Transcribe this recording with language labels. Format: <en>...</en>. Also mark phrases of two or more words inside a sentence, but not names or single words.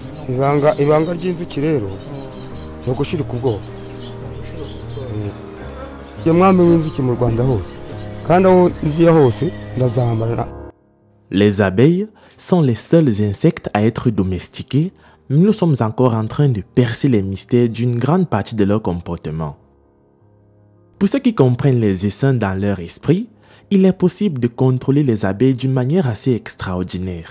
<rw>ibanga ry'inzuki rero ni ugushirika ubwoba. Iyo mwami w'inzuki mu Rwanda hose kandi aho ngiye hose ndazambara.</rw> <fr>Les abeilles sont les seuls insectes à être domestiqués, mais nous sommes encore en train de percer les mystères d'une grande partie de leur comportement. Pour ceux qui comprennent les essaims dans leur esprit, il est possible de contrôler les abeilles d'une manière assez extraordinaire.</fr>